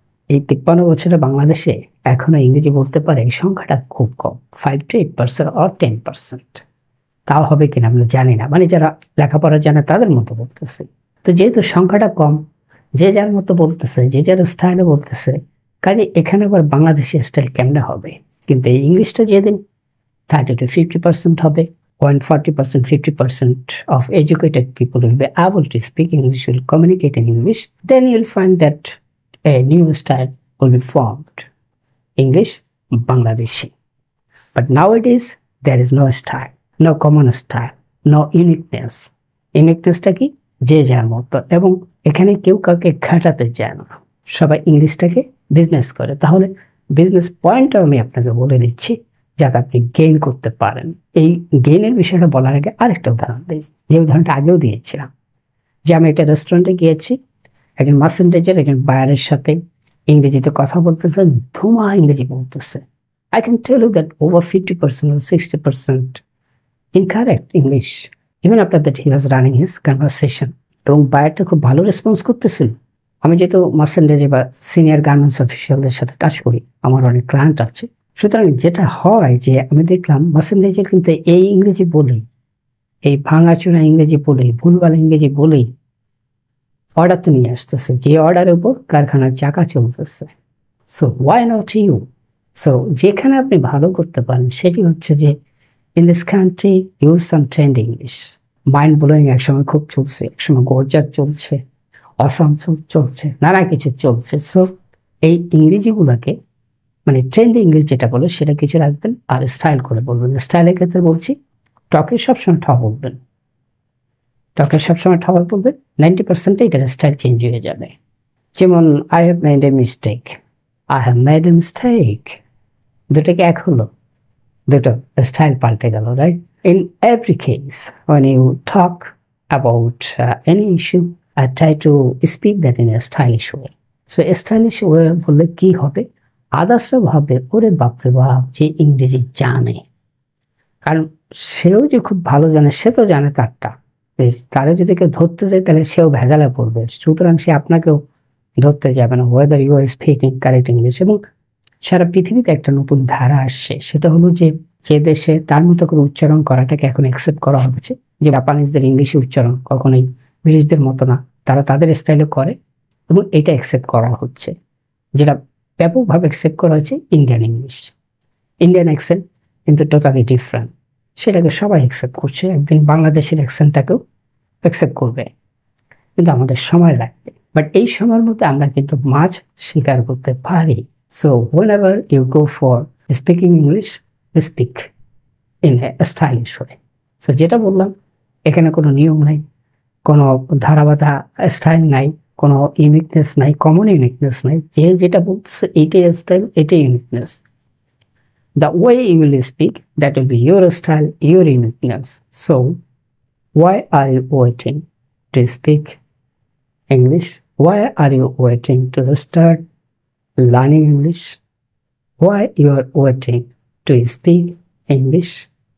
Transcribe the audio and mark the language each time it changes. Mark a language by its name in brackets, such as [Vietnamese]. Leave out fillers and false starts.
[Bangla] এই 53 বছরে বাংলাদেশে এখনো ইংরেজি বলতে পারে এই সংখ্যাটা খুব কম, [English] 5 to 8% or 10%। [Bangla] তাও হবে কিনা আমরা জানি না, মানে যারা লেখাপড়া জানে তাদের মতো বলতেছে। তো যেহেতু সংখ্যাটা কম, যে যার মতো বলতেছে, যে যার স্টাইলে বলতেছে, কাজে এখানে আবার বাংলাদেশি স্টাইল কেমনে হবে? কিন্তু এই ইংলিশটা যেদিন 30 to 50% হবে, [English] when 40%, 50% of educated people will be able to speak English, will communicate in English, then you'll find that a new style will be formed. English Bangladeshi. But nowadays, there is no style, no common style, no uniqueness. [Bangla] Uniquenessটা কি? যে যার মতো, এবং এখানে কেউ কাউকে ঘাটাতে যায় না, সবাই ইংলিশটাকে বিজনেস করে। তাহলে বিজনেস পয়েন্টটা আমি আপনাকে বলে দিচ্ছি যাতে আপনি গেইন করতে পারেন। এই গেইনের বিষয়টা বলার আগে আরেকটা উদাহরণ দিই, যে উদাহরণটা আগেও দিয়েছিলাম, যে আমি একটা রেস্টুরেন্টে গিয়েছি, একজন মার্চেন্ডাইজার একজন বায়ারের সাথে ইংরেজিতে কথা বলতেছে, ধুমা ইংরেজি বলতেছে। [English] I can tell you that over 50% or 60% incorrect English, even after that he was running his conversation. [Bangla] এবং বায়ারটা খুব ভালো রেসপন্স করতেছিল। আমি যেহেতু মার্চেন্ডাইজে বা সিনিয়র গার্মেন্টস অফিসিয়ালদের সাথে কাজ করি, আমার অনেক ক্লায়েন্ট আছে, সুতরাং যেটা হয় যে আমি দেখলাম মার্চেন্ডাইজার কিন্তু এই ইংরেজি বলেই, এই ভাঙাচোরা ইংরেজি বলেই, ভুলভাল ইংরেজি বলেই অর্ডার তো নিয়ে আসতেছে, যে অর্ডারের উপর কারখানার চাকা চলতেছে। So why not you? So যেখানে আপনি ভালো করতে পারেন সেটি হচ্ছে যে in this country use some trend English. Mind blowing একসময় খুব চলছে, একসময় গর্জার চলছে, অসাম চলছে, নানা কিছু চলছে। সো এই ইংরেজিগুলোকে মানে ট্রেন্ড ইংলিশ যেটা বলে সেটা কিছু রাখবেন আর স্টাইল করে বলবেন। স্টাইলের ক্ষেত্রে বলছি, টকে সবসময় ঠ বলবেন, টকে সবসময় ঠ বলবেন, 90% এটার স্টাইল চেঞ্জ হয়ে যাবে। যেমন I have made a mistake, I have made a mistake, দুটোকে এক হলো, দুটো স্টাইল পাল্টে গেল, right? [English] In every case when you talk about any issue, I try to speak that in a stylish way. So a stylish way [Bangla] বললে কি হবে, আদার্সরা ভাবে ওরে বাপরে বাপ, যে ইংরেজি জানে, কারণ সেও যে খুব ভালো জানে সে তো জানে তারটা, তারা যদি কেউ ধরতে যায় তাহলে সেও ভেজালে পড়বে, সুতরাং সে আপনাকেও ধরতে যাবে না, whether you আর speaking correct English. এবং সারা পৃথিবীতে একটা নতুন ধারা আসছে, সেটা হলো যে যে দেশে তার মতো করে উচ্চারণ করাটাকে এখন অ্যাকসেপ্ট করা হচ্ছে, যে জাপানিজদের ইংলিশে উচ্চারণ কখনোই ব্রিটিশদের মতো না, তারা তাদের স্টাইলে করে এবং এটা অ্যাকসেপ্ট করা হচ্ছে। যেটা ব্যাপকভাবে অ্যাকসেপ্ট করা হচ্ছে ইন্ডিয়ান ইংলিশ, ইন্ডিয়ান অ্যাকসেন্ট কিন্তু টোটালি ডিফারেন্ট, সেটাকে সবাই অ্যাকসেপ্ট করছে। একদিন বাংলাদেশের অ্যাকসেন্টটাকেও অ্যাকসেপ্ট করবে, কিন্তু আমাদের সময় লাগবে। বাট এই সময়ের মধ্যে আমরা কিন্তু মাছ স্বীকার করতে পারি। So [English] whenever you go for speaking English, speak in a stylish way. [Bangla] So যেটা বললাম, এখানে কোনো নিয়ম নাই, কোনো ধারাবাধা স্টাইল নাই, কোনো ইউনিকনেস নাই, কমন ইউনিকনেস নাই, যে যেটা বলতেছে এইটাই স্টাইল, এটাই uniqueness. [English] The way you will speak, that will be your style, your uniqueness. So why are you waiting to speak English? Why are you waiting to start learning English? Why you are waiting to speak English?